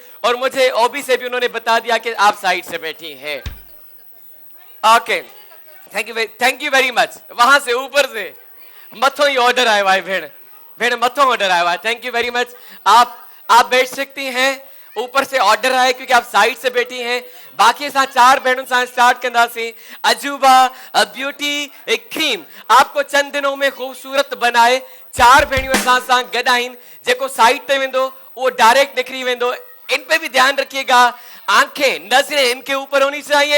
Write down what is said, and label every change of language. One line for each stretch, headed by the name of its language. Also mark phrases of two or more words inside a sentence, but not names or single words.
Hindi: और मुझे ओबी से भी उन्होंने बता दिया कि आप साइड से बैठी हैं।
English: OK, thank you very much.
Hindi: वहां से ऊपर से मथो ही ऑर्डर आया है भेड़, भेड़ मथो ऑर्डर आया है।
English: thank you very much.
Hindi: आप बैठ सकती हैं। ऊपर से ऑर्डर आए क्योंकि आप साइड से बैठी हैं।
Sindhi: बाकी असां 4 भेणुनि सां स्टार्ट कंदासीं।
Hindi: अजूबा ब्यूटी क्रीम आपको चंद दिनों में खूबसूरत बनाए।
Sindhi: 4 भेणियूं असां सां गॾु आहिनि। जेको साइड ते वेंदो वो डायरेक्ट निकरी वेंदो।
Hindi: इन पे भी ध्यान रखिएगा, आंखें नजरें इनके ऊपर होनी चाहिए।